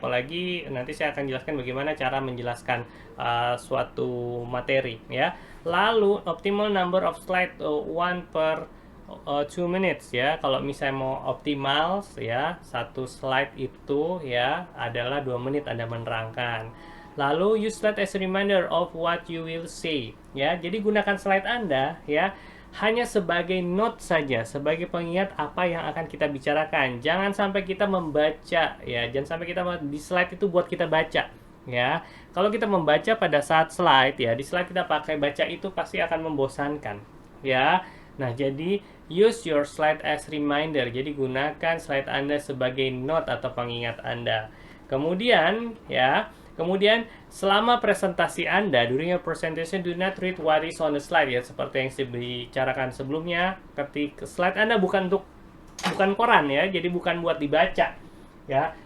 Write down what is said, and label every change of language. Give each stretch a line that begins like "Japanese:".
Indonesian: Apalagi nanti saya akan jelaskan bagaimana cara menjelaskan suatu materi ya.
English: Lalu optimal number of slide 1 per 2 minutes ya.
Indonesian: Kalau misalnya mau optimal ya, satu slide itu ya adalah 2 menit Anda menerangkan.
English: Lalu use slide as a reminder of what you will say ya.
Indonesian: Jadi gunakan slide Anda ya hanya sebagai note saja, sebagai pengingat apa yang akan kita bicarakan. Jangan sampai kita membaca ya, jangan sampai kita di slide itu buat kita baca ya. Kalau kita membaca pada saat slide ya, di slide kita pakai baca itu pasti akan membosankan ya.
English: Nah, jadi use your slide as reminder.
Indonesian: Jadi gunakan slide Anda sebagai note atau pengingat Anda. Kemudian ya, selama presentasi Anda,
English: during your presentation do not read what is on the slide
Indonesian: ya, seperti yang saya bicarakan sebelumnya. Ketika slide Anda bukan koran ya, jadi bukan buat dibaca ya.